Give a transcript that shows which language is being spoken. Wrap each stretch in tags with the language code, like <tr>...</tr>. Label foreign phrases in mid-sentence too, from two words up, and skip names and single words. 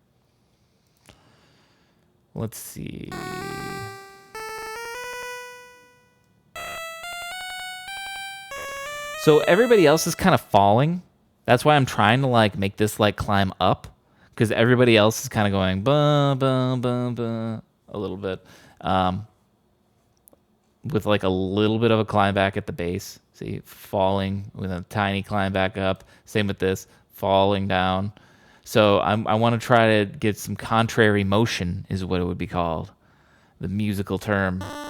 <en>Let's see. So everybody else is kind of falling. That's why I'm trying to like make this like climb up, because everybody else is kind of going ba ba ba ba a little bit, with like a little bit of a climb back at the base. See, falling with a tiny climb back up. Same with this, falling down. So I want to try to get some contrary motion, is what it would be called, the musical term.</en>